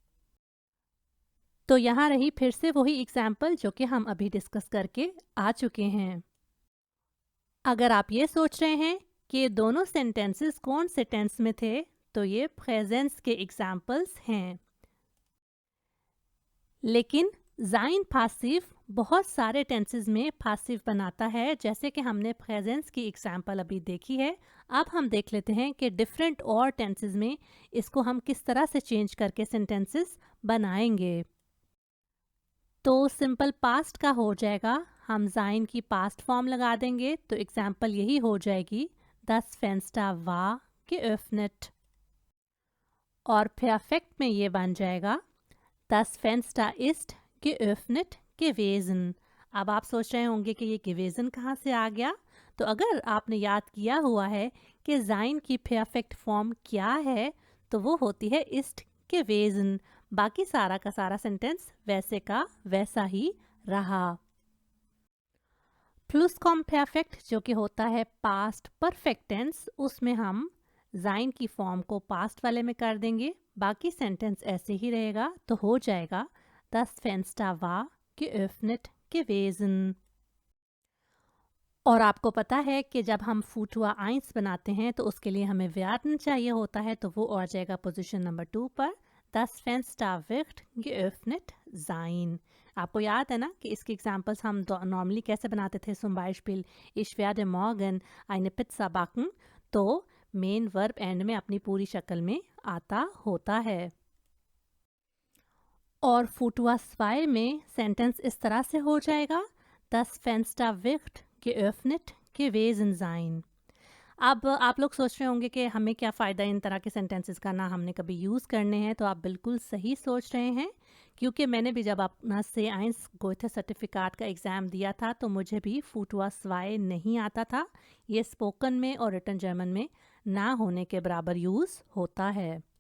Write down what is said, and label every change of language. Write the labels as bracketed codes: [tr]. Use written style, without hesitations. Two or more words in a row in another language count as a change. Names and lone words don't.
[hi] तो यहाँ रही फिर से वही एग्जाम्पल जो कि हम अभी डिस्कस करके आ चुके हैं। अगर आप ये सोच रहे हैं कि ये दोनों सेंटेंसेस कौन से टेंस में थे, तो ये प्रेजेंस के एग्जाम्पल्स हैं। लेकिन [de] sein passiv [hi] बहुत सारे टेंसेस में पासिव बनाता है, जैसे कि हमने प्रेजेंस की एग्जाम्पल अभी देखी है। अब हम देख लेते हैं कि डिफरेंट और टेंसेस में इसको हम किस तरह से चेंज करके सेंटेंसेस बनाएंगे। तो [en] simple past [hi] का हो जाएगा, हम जाइन की [en] past form [hi] लगा देंगे, तो एग्जाम्पल यही हो जाएगी, [de] das Fenster war geöffnet। [hi] और परफेक्ट में ये बन जाएगा, [de] das Fenster ist geöffnet gewesen। [hi] अब आप सोच रहे होंगे कि ये gewesen कहाँ से आ गया। तो अगर आपने याद किया हुआ है कि जाइन की [en] perfect form [hi] क्या है, तो वो होती है [de] ist gewesen। [hi] बाकी सारा का सारा सेंटेंस वैसे का वैसा ही रहा। प्लुसकॉम्पेर्फेक्ट जो कि होता है [en] past perfect tense, [hi] उसमें हम जाइन की फॉर्म को पास्ट वाले में कर देंगे, बाकी सेंटेंस ऐसे ही रहेगा। तो हो जाएगा [de] das Fenster war geöffnet gewesen। [hi] और आपको पता है कि जब हम [de] Futur eins [hi] बनाते हैं तो उसके लिए हमें व्यार्न चाहिए होता है, तो वो आ जाएगा [en] position number [hi] 2 पर, [de] das Fenster wird geöffnet sein। [hi] आपको याद है ना कि इसके एग्जाम्पल्स हम नॉर्मली कैसे बनाते थे, [de] zum Beispiel ich werde morgen eine Pizza backen। [hi] तो [en] main verb end [hi] में अपनी पूरी शक्ल में आता होता है। और [de] Futur zwei [hi] में सेंटेंस इस तरह से हो जाएगा, [de] das Fenster wird geöffnet gewesen sein। [hi] अब आप लोग सोच रहे होंगे कि हमें क्या फ़ायदा इन तरह के सेंटेंसेस का, ना हमने कभी यूज़ करने हैं। तो आप बिल्कुल सही सोच रहे हैं, क्योंकि मैंने भी जब अपना C1 गोएथे सर्टिफिकेट का एग्ज़ाम दिया था तो मुझे भी [de] Futur zwei [hi] नहीं आता था। ये स्पोकन में और [en] written German [hi] में ना होने के बराबर यूज़ होता है।